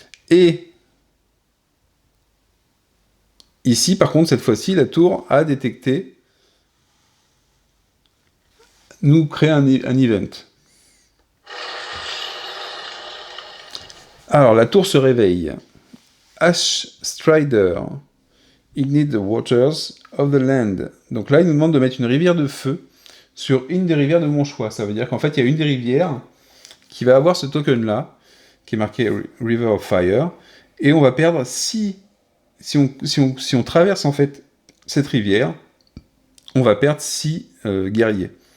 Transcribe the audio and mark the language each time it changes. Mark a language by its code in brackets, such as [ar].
[fr] Et ici, par contre, cette fois-ci, la tour a détecté, nous crée un event. Alors, la tour se réveille. [en] Ash Strider, ignite the waters of the land. [fr] Donc là, il nous demande de mettre une rivière de feu sur une des rivières de mon choix. Ça veut dire qu'en fait, il y a une des rivières qui va avoir ce token-là, qui est marqué River of Fire, et on va perdre si on traverse en fait cette rivière, on va perdre 6 guerriers.